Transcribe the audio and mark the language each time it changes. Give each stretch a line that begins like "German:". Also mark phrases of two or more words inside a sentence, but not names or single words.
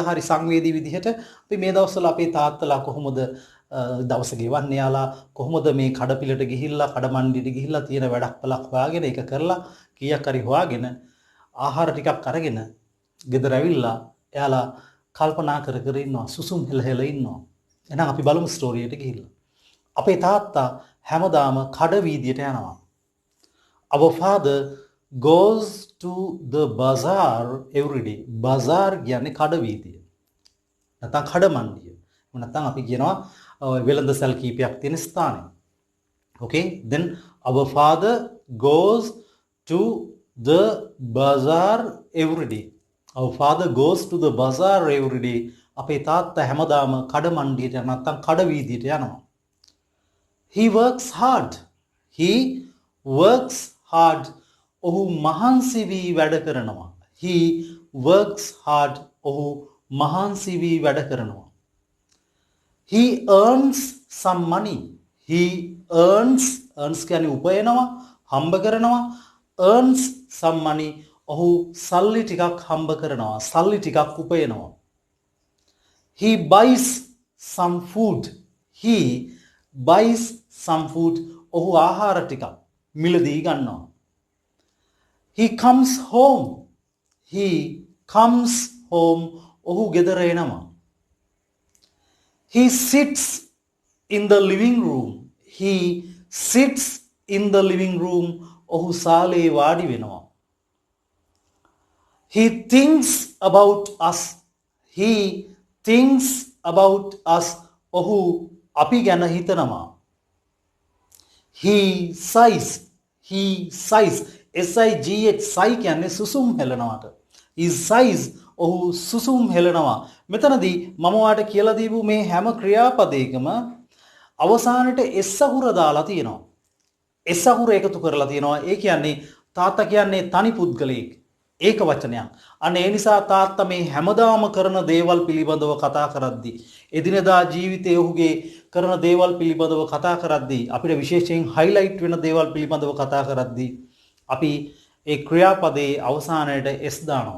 Sinhala: හරි සංවේදී විදිහට අපි මේ දවස්වල අපේ තාත්තලා කොහොමද දවස ගෙවන්නේ, යාලා කොහොමද මේ කඩපිලට ගිහිල්ලා කඩමණ්ඩියට ගිහිල්ලා තියෙන වැඩක් පළක් හොයාගෙන ඒක කරලා කීයක් හරි හොයාගෙන ආහාර ටිකක් අරගෙන ගෙදර ඇවිල්ලා එයාලා කල්පනා කර කර ඉන්නවා, සුසුම් හෙල හෙල ඉන්නවා. එහෙනම් අපි බලමු ස්ටෝරි එකට ගිහිල්ලා. අපේ තාත්තා හැමදාම කඩ වීදියට යනවා.
English: Our father goes to the bazaar every day.
Sinhala: bazaar කියන්නේ කඩ වීදිය. නැත්නම් කඩ මණ්ඩිය. නැත්නම් අපි කියනවා වෙළඳ සැල් කීපයක් තියෙන ස්ථානය.
English: Okay, then our father goes to the bazaar every day. Our father goes to the bazaar every day.
Sinhala: අපේ තාත්තා හැමදාම කඩ මණ්ඩියට නැත්නම් කඩ වීදියට යනවා.
English: He works hard. He works hard.
Sinhala: ඔහු මහන්සි වී වැඩ කරනවා.
English: He works hard.
Sinhala: ඔහු මහන්සි වී වැඩ කරනවා.
English: He earns some money. He earns
Sinhala: කියන්නේ උපයනවා, හම්බ කරනවා.
English: Earns some money.
Sinhala: ඔහු සල්ලි ටිකක් හම්බ කරනවා, සල්ලි ටිකක් උපයනවා.
English: He buys some food. He buys some food.
Sinhala: ඔහු ආහාර ටිකක් මිලදී ගන්නවා.
English: He comes home. He comes home.
Sinhala: ඔහු ගෙදර එනවා.
English: He sits in the living room. He sits in the living room.
Sinhala: ඔහු සාලේ වාඩි වෙනවා.
English: He thinks about us. He thinks about us.
Sinhala: ඔහු අපි ගැන හිතනවා.
English: He sighs. He sighs. S-I-G-H sigh
Sinhala: කියන්නේ සුසුම් හෙලනවාට.
English: He sighs.
Sinhala: ඔහු සුසුම් හෙලනවා. මෙතනදී මම ඔයාලට කියලා දීපු මේ හැම ක්‍රියාපදයකම අවසානයේ S අහුර දාලා තියෙනවා. S අහුර එකතු කරලා තියෙනවා. ඒ කියන්නේ තාත්තා කියන්නේ තනි පුද්ගලයෙක්. ඒක වචනයක්. අන්න ඒ නිසා තාත්තා මේ හැමදාම කරන දේවල් පිළිබඳව කතා කරද්දී, එදිනෙදා ජීවිතයේ ඔහුගේ කරන දේවල් පිළිබඳව කතා කරද්දී, අපිට විශේෂයෙන් highlight වෙන දේවල් පිළිබඳව කතා කරද්දී අපි ඒ ක්‍රියාපදයේ අවසානයේ S දානවා.